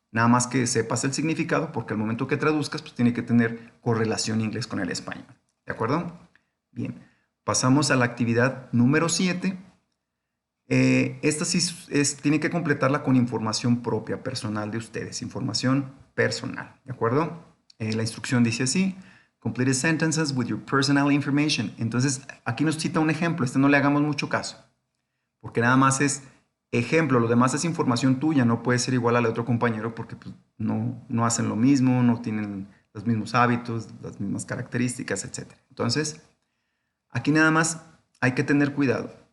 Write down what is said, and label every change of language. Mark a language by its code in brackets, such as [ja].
[es] Nada más que sepas el significado, porque al momento que traduzcas, pues tiene que tener correlación inglés con el español. ¿De acuerdo? Bien. Pasamos a la actividad número 7. Esta sí tiene que completarla con información propia, personal de ustedes. Información personal. ¿De acuerdo? La instrucción dice así. [en] Complete sentences with your personal information. [es] Entonces, aquí nos cita un ejemplo. Este no le hagamos mucho caso, porque nada más es ejemplo, lo demás es información tuya, no puede ser igual al otro compañero porque pues, no hacen lo mismo, no tienen los mismos hábitos, las mismas características, etc. Entonces, aquí nada más hay que tener cuidado.